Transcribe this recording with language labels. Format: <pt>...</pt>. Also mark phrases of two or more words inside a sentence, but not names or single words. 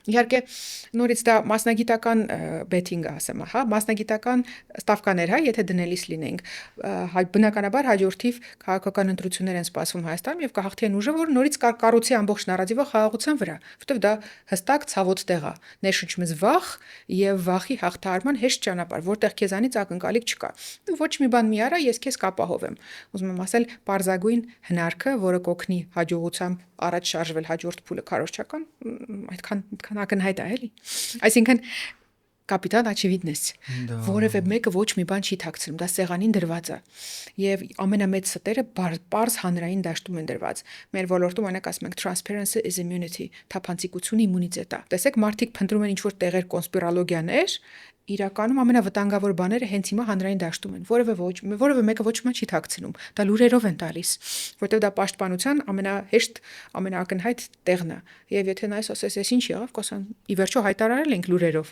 <hy>Իհարկե, նորից դա մասնագիտական բեթինգ ասեմ, հա, մասնագիտական ստավկաներ, հա, եթե դնելիս լինենք, բնականաբար հաջորդիվ քաղաքական ընտրություններ են սպասվում Հայաստանում եւ կհաղթի այն ուժը, որ նորից կառուցի ամբողջ նարատիվը խաղաղության վրա, որովհետեւ դա հստակ ցավոտ տեղ է, ներշնչում է վախ եւ վախի հաղթահարման հեշտ ճանապարհ, որտեղ քեզանից ակնկալիք չկա։ Դու ոչ մի բան մի արա, ես քեզ կապահովեմ։ Ուզում եմ ասել, պարզագույն հնարքը, որը կօգնի հաջողությամբ առաջ շարժվել հաջորդ փուլը քարոզչական, այդքան ակնհայտ է, էլի։ Այսինքն</hy> <ru>капитан очевидность,</ru> <hy>որևէ մեկը ոչ մի բան չի թաքցնում, դա սեղանին դրված է։ Եվ ամենամեծ ստերը պարզ հանրային դաշտում են դրված։ Մեր ոլորտում անեք ասում ենք</hy> <en>transparency is immunity,</en> <hy>թափանցիկությունը իմունիտետ է։ Տեսեք, մարդիկ փնտրում են ինչ-որ տեղեր կոնսպիրոլոգիաներ, իրականում ամենավտանգավոր բաները հենց հիմա հանրային դաշտում են։ Որևէ մեկը ոչ մի չի թաքցնում։ Դա լուրերով են տալիս, որտեղ դա պաշտպանության ամենահեշտ, ամենաակնհայտ տեղն է։ Եվ եթե նայես ասես, ես ինչ եղավ, կասան, ի վերջո հայտարարել ենք լուրերով։</hy>